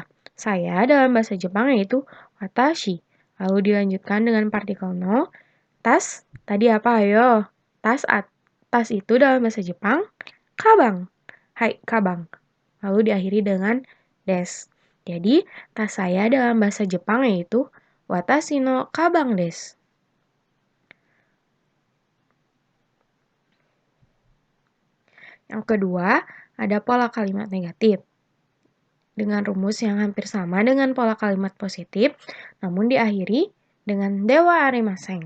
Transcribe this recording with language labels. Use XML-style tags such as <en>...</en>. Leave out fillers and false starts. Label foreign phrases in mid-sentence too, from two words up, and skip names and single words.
<id>Saya dalam bahasa Jepang yaitu watashi. Lalu dilanjutkan dengan partikel no. Tas, tadi apa ayo? Tas itu dalam bahasa Jepang kabang. Hai, kabang. Lalu diakhiri dengan des. Jadi, tas saya dalam bahasa Jepang yaitu</id> <ja>私のかばんです.</ja> <id>Yang kedua, ada pola kalimat negatif. Dengan rumus yang hampir sama dengan pola kalimat positif, namun diakhiri dengan</id> <ja>ではありません.</ja>